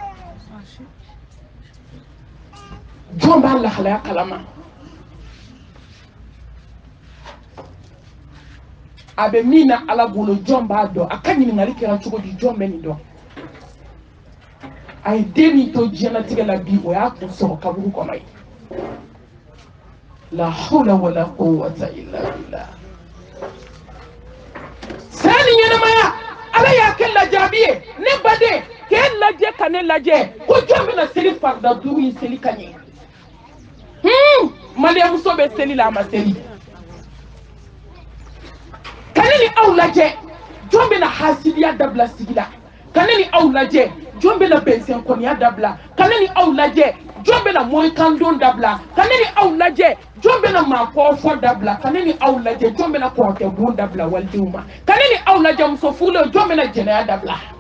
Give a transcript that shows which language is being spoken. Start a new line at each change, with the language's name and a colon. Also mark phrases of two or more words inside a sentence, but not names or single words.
Bambara: jɔn b'a lahalaya kalama a bɛ min na Ala bolo jɔn b'a dɔn a ka ɲininkali kɛra cogo di jɔn bɛ nin dɔn a ye den min to diɲɛlatigɛ la bi o y'a kun sɔrɔ kaburu kɔnɔ ye
Arabic: لا حول ولا قوة إلا بالله
Bambara: sani ɲɛnɛmaya Ala y'a kɛ lajarabi ye ne baden k'e lajɛ ka ne lajɛ ko jɔn bɛna seli farida 5 in seli ka ɲɛ Mariyamuso bɛ seli la a ma seli ka ne ni aw lajɛ jɔn bɛna hasidiya dabila sigi la ka ne ni aw lajɛ jɔn bɛna bɛnsɛnkɔniya dabila ka ne ni aw lajɛ jɔn bɛna mɔrikandon dabila ka ne ni aw lajɛ jɔn bɛna maakɔrɔfɔ dabila ka ne ni aw lajɛ jɔn bɛna kɔrɔkɛbon dabila walidenw ma ka ne ni aw lajɛ muso furulenw jɔn bɛna jɛnɛya dabila